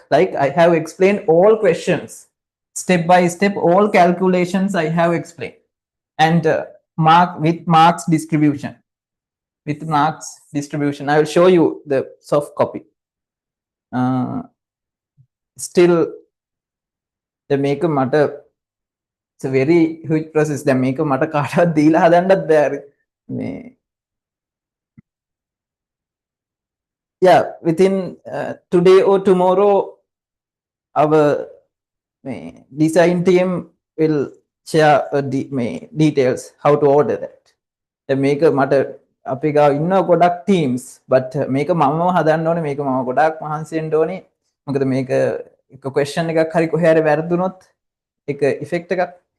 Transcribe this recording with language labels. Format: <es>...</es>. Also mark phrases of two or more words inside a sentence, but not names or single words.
<en>Like I have explained all questions step by step, all calculations I have explained, and marks distribution. With marks distribution, I will show you the soft copy. Still, the make matter. It's a very huge process. The make matter</en> <si>කාටවත් දීලා හදන්නත් බැහැ.</si> <en>Yeah, within today or tomorrow, our design team will share details how to order that.</en> <si>මේක මට අපි ගාව ඉන්න ගොඩක් teams, but මේක මමම හදන්න ඕනේ. මේක මම ගොඩක් මහන්සි වෙන්න ඕනේ. මොකද මේක එක question එකක් හරි කොහේ හරි වැරදුනොත් එක effect එකක්.</si>